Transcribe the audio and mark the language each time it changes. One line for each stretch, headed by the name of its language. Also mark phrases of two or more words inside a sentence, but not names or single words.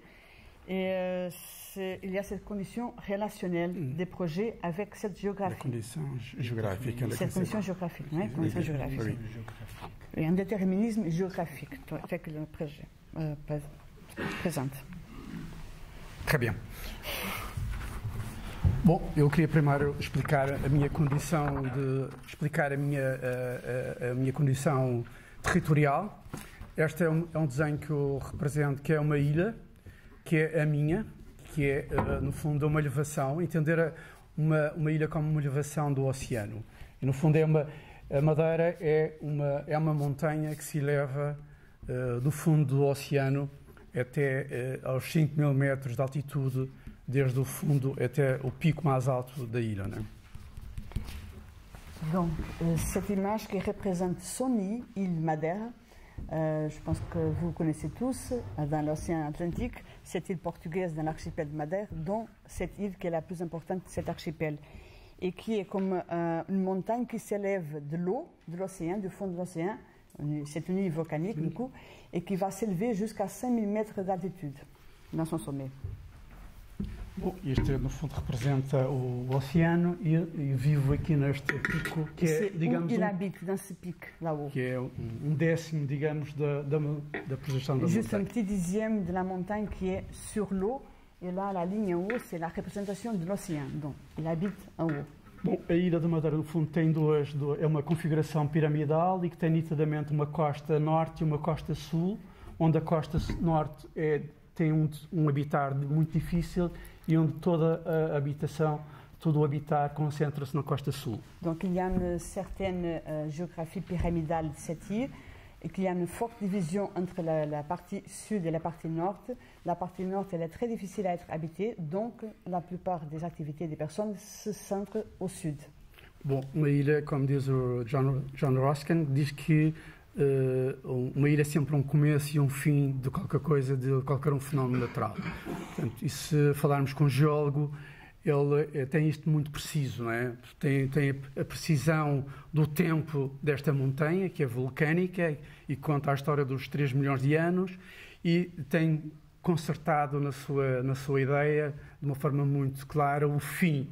French: Et il y a cette condition relationnelle des projets avec cette géographie. La condition géographique. Cette condition géographique, oui, condition géographique. Et un déterminisme géographique avec le projet présente. Très bien.
Portuguese: Bom, eu queria primeiro explicar a minha condição condição territorial. Este é um desenho que eu represento, que é uma ilha, que é a minha, que é, no fundo, uma elevação, entender uma ilha como uma elevação do oceano. E, no fundo, a Madeira é uma montanha que se eleva do fundo do oceano até aos 5.000 metros de altitude, desde o fundo até o pico mais alto da ilha, né?
French: Donc, cette image qui représente son île Madeira, je pense que vous connaissez tous, dans l'océan Atlantique, cette île portugaise dans l'archipel de Madère, dont cette île qui est la plus importante de cet archipel, et qui est comme une montagne qui s'élève de l'eau, de l'océan, du fond de l'océan. C'est une île volcanique, du coup, et qui va s'élever jusqu'à 5.000 mètres d'altitude dans son sommet.
Portuguese: Bom, este, no fundo, representa o oceano e vivo aqui neste pico, que é, digamos,
French: il habite dans ce pic, là-haut.
Portuguese: Que é décimo, digamos, da projeção da
French: Juste
Portuguese: montanha.
French: un petit dixième de la montagne qui est sur l'eau, et là, la ligne en haut, c'est la représentation de l'océan. Donc, il habite en haut.
Portuguese: Bom, a Ilha da Madeira, no fundo, tem é uma configuração piramidal e que tem nitidamente uma costa norte e uma costa sul, onde a costa norte tem um habitar muito difícil e onde toda a habitação, todo o habitat concentra-se na costa sul.
French: Donc il y a une certaine géographie pyramidale de cette île et qu'il y a une forte division entre la partie sud et la partie nord. La partie nord, elle est très difficile à être habitée, donc la plupart des activités des personnes se centrent au sud.
Portuguese: Bom, uma ilha, como diz o John Ruskin, diz que uma ilha é sempre um começo e um fim de qualquer coisa, de qualquer um fenómeno natural. Portanto, e se falarmos com um geólogo, ele tem isto muito preciso, não é? Tem a precisão do tempo desta montanha, que é vulcânica, e conta a história dos 3 milhões de anos, e tem concertado na sua ideia, de uma forma muito clara, o fim.